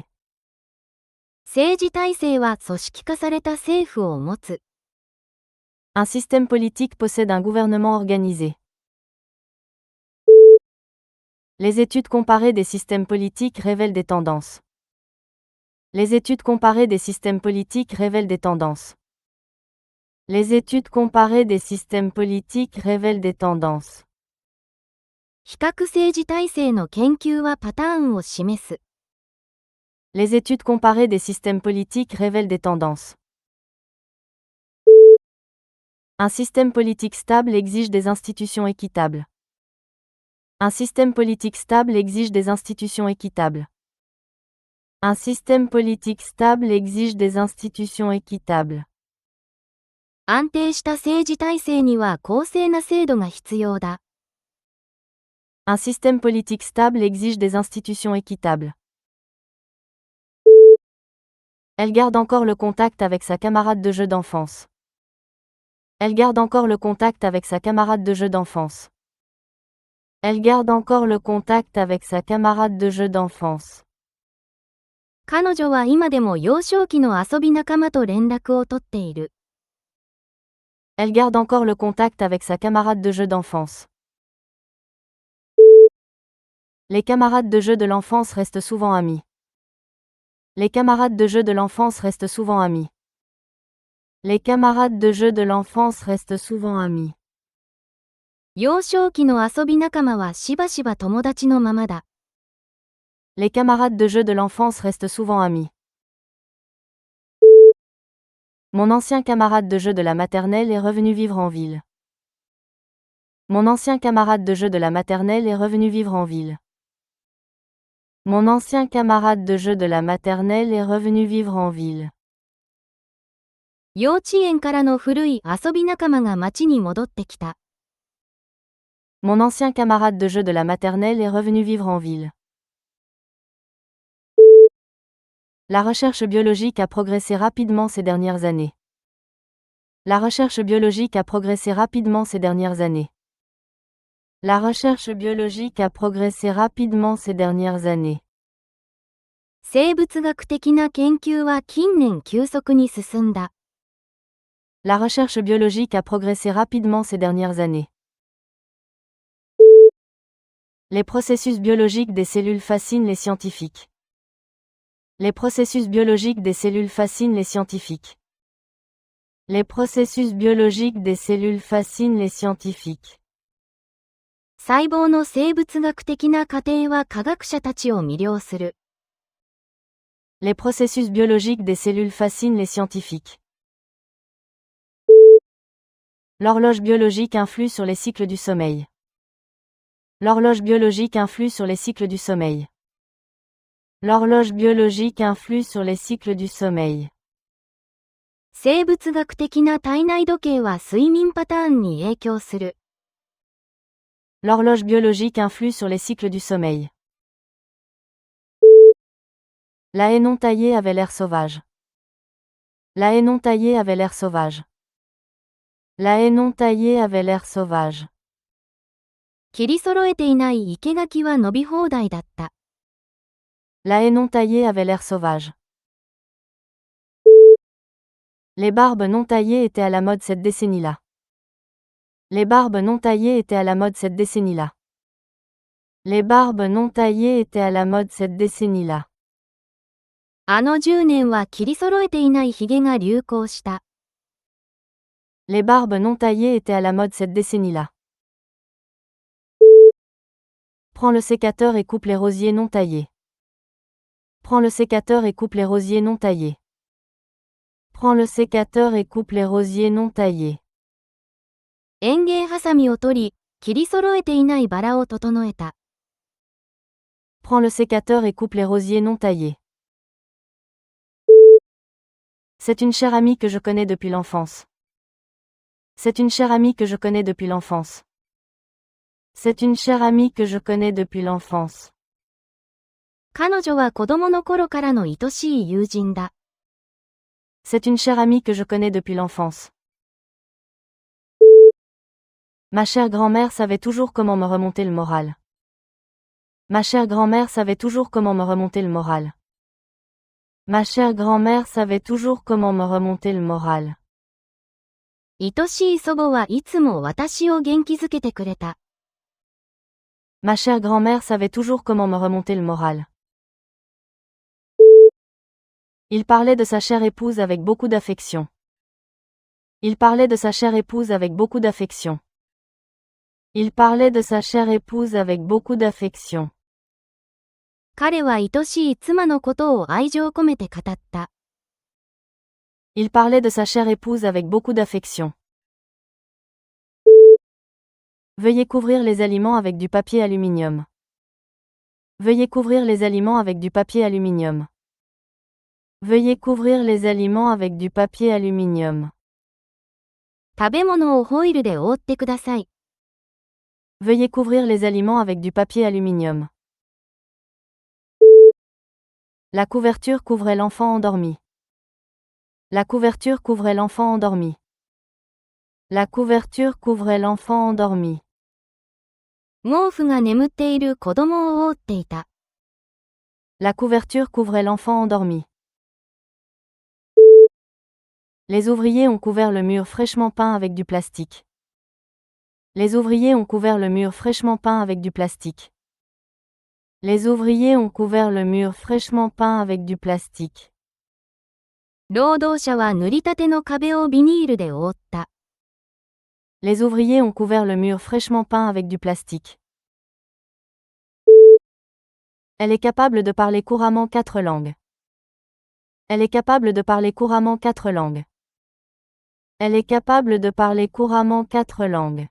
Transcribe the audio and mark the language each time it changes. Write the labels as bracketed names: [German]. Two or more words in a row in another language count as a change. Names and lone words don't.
[Japanese] 政治体制は組織化された政府を持つ。 [French] Un système politique possède un gouvernement organisé. Les études comparées des systèmes politiques révèlent des tendances. Les études comparées des systèmes politiques révèlent des tendances. Les études comparées des systèmes politiques révèlent des tendances. [Japanese] 比較政治体制の研究はパターンを示す。 [French] Les études comparées des systèmes politiques révèlent des tendances. Un système politique stable exige des institutions équitables. Un système politique stable exige des institutions équitables. Un système politique stable exige des institutions équitables. [Japanese] 安定した政治体制には公正な制度が必要だ。 [French] Un système politique stable exige des institutions équitables. Elle garde encore le contact avec sa camarade de jeu d'enfance. Elle garde encore le contact avec sa camarade de jeu d'enfance. Elle garde encore le contact avec sa camarade de jeu d'enfance. [Japanese] 彼女は今でも幼少期の遊び仲間と連絡を取っている。 [French] Elle garde encore le contact avec sa camarade de jeu d'enfance. Les camarades de jeu de l'enfance restent souvent amis. Les camarades de jeu de l'enfance restent souvent amis. Les camarades de jeu de l'enfance restent souvent amis. [Japanese] 幼少期の遊び仲間はしばしば友達のままだ。 [French] Les camarades de jeu de l'enfance restent souvent amis. Mon ancien camarade de jeu de la maternelle est revenu vivre en ville. Mon ancien camarade de jeu de la maternelle est revenu vivre en ville. Mon ancien camarade de jeu de la maternelle est revenu vivre en ville. [Japanese] 幼稚園からの古い遊び仲間が町に戻ってきた。 [French] Mon ancien camarade de jeu de la maternelle est revenu vivre en ville. La recherche biologique a progressé rapidement ces dernières années. La recherche biologique a progressé rapidement ces dernières années. La recherche biologique a progressé rapidement ces dernières années. [Japanese] 生物学的な研究は近年急速に進んだ。 [French] La recherche biologique a progressé rapidement ces dernières années. Les processus biologiques des cellules fascinent les scientifiques. Les processus biologiques des cellules fascinent les scientifiques. Les processus biologiques des cellules fascinent les scientifiques. [Japanese] 細胞の生物学的な過程は科学者たちを魅了する。 [French] Les processus biologiques des cellules fascinent les scientifiques. L'horloge biologique influe sur les cycles du sommeil. L'horloge biologique influe sur les cycles du sommeil. L'horloge biologique influe sur les cycles du sommeil. [Japanese] 生物学的な体内時計は睡眠パターンに影響する。 [French] L'horloge biologique influe sur les cycles du sommeil. La haie non taillée avait l'air sauvage. La haie non taillée avait l'air sauvage. La haie non taillée avait l'air sauvage. [Japanese] 切り揃えていない生垣は伸び放題だった。 [French] La haie non taillée avait l'air sauvage. Les barbes non taillées étaient à la mode cette décennie-là. Les barbes non taillées étaient à la mode cette décennie-là. Les barbes non taillées étaient à la mode cette décennie-là. [Japanese] あの10年は切り揃えていないヒゲが流行した。 [French] Les barbes non taillées étaient à la mode cette décennie-là. Prends le sécateur et coupe les rosiers non taillés. Prends le sécateur et coupe les rosiers non taillés. Prends le sécateur et coupe les rosiers non taillés. [Japanese] 園芸ハサミを取り、切り揃えていないバラを整えた。 [French] Prends le sécateur et coupe les rosiers non taillés. C'est une chère amie que je connais depuis l'enfance. C'est une chère amie que je connais depuis l'enfance. C'est une chère amie que je connais depuis l'enfance. [Japanese] 彼女は子供の頃からの愛しい友人だ。 [French] C'est une chère amie que je connais depuis l'enfance. Ma chère grand-mère savait toujours comment me remonter le moral. Ma chère grand-mère savait toujours comment me remonter le moral. Ma chère grand-mère savait toujours comment me remonter le moral. [Japanese] 愛しい祖母はいつも私を元気づけてくれた。 [French] Ma chère grand-mère savait toujours comment me remonter le moral. Il parlait de sa chère épouse avec beaucoup d'affection. Il parlait de sa chère épouse avec beaucoup d'affection. Il parlait de sa chère épouse avec beaucoup d'affection. [Japanese] 彼は愛しい妻のことを愛情込めて語った。 [French] Il parlait de sa chère épouse avec beaucoup d'affection. Veuillez couvrir les aliments avec du papier aluminium. Veuillez couvrir les aliments avec du papier aluminium. Veuillez couvrir les aliments avec du papier aluminium. [Japanese] 食べ物をホイルで覆ってください。 [French] Veuillez couvrir les aliments avec du papier aluminium. La couverture couvrait l'enfant endormi. La couverture couvrait l'enfant endormi. La couverture couvrait l'enfant endormi. [Japanese] 毛布が眠っている子供を覆っていた。 [French] La couverture couvrait l'enfant endormi. Les ouvriers ont couvert le mur fraîchement peint avec du plastique. Les ouvriers ont couvert le mur fraîchement peint avec du plastique. Les ouvriers ont couvert le mur fraîchement peint avec du plastique. [Japanese] 労働者は塗りたての壁をビニールで覆った。 [French] Les ouvriers ont couvert le mur fraîchement peint avec du plastique. Elle est capable de parler couramment 4 langues. Elle est capable de parler couramment 4 langues. Elle est capable de parler couramment 4 langues.